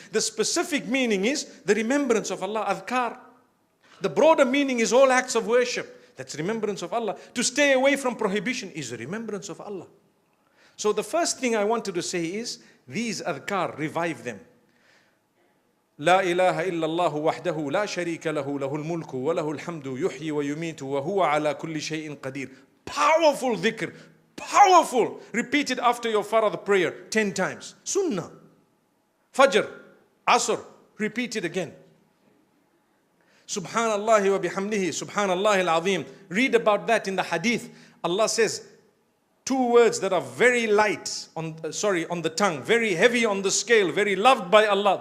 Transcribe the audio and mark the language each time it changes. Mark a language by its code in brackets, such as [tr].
[en] The specific meaning is the remembrance of Allah, adhkar. The broader meaning is all acts of worship. That's remembrance of Allah. To stay away from prohibition is the remembrance of Allah. So the first thing I wanted to say is, these adhkar, revive them. [ar] لا إله إلا الله وحده لا شريك له له الملك وله الحمد يحيي ويميت وهو على كل شيء قدير. [en] Powerful dhikr. Powerful. Repeat it after your farad prayer 10 times. Sunnah. Fajr. Asr. Repeat it again. [ar] Subhanallah wa bihamdihi, Subhanallah al-Azim. [en] Read about that in the hadith. Allah says, two words that are very light on the tongue, very heavy on the scale, very loved by Allah.